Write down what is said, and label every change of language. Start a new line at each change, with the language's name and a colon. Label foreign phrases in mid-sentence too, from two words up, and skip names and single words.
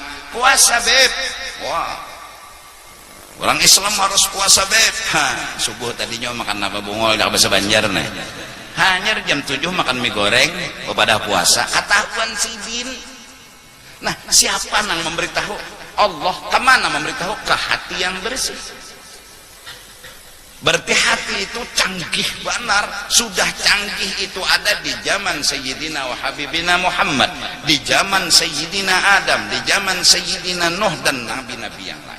Indonesian: Puasa beb. Wah. Orang Islam harus puasa beb. Subuh tadinya makan apa bungol dak bahasa Banjar nih. Hanya jam 7 makan mie goreng pada puasa.
Banjar: Ketahuan sidin. Nah, siapa nang memberitahu?
Indonesian: Allah. Kemana memberitahu? Ke hati yang bersih.
Banjar: Berarti hati itu canggih benar.
Indonesian: Sudah canggih itu ada di zaman
Arabic: سيدنا وحبيبنا
Indonesian: Muhammad, di zaman Sayyidina Adam, di zaman Sayyidina Nuh dan nabi-nabi yang lain.